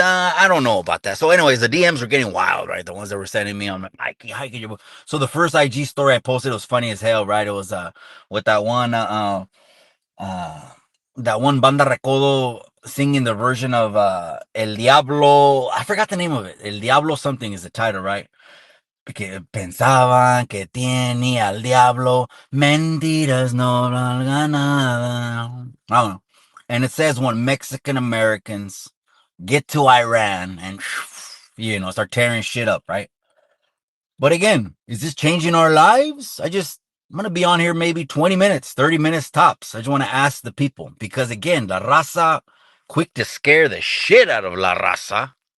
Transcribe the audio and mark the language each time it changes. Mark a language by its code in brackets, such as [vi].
[en] I don't know about that. So, anyways, the DMs were getting wild, right? The ones that were sending me on Mikey, how could you? So the first IG story I posted was funny as hell, right? It was with uh that one banda recodo singing the version of El Diablo. I forgot the name of it. El Diablo something is the title, right? [es] Que pensaban que tenía al diablo, mentiras no valgan nada. [en] I don't know. And it says when Mexican Americans get to Iran and start tearing shit up, right? But again, is this changing our lives? I'm gonna be on here maybe 20 minutes, 30 minutes tops. I just want to ask the people because again, La Raza, quick to scare the shit out of La Raza.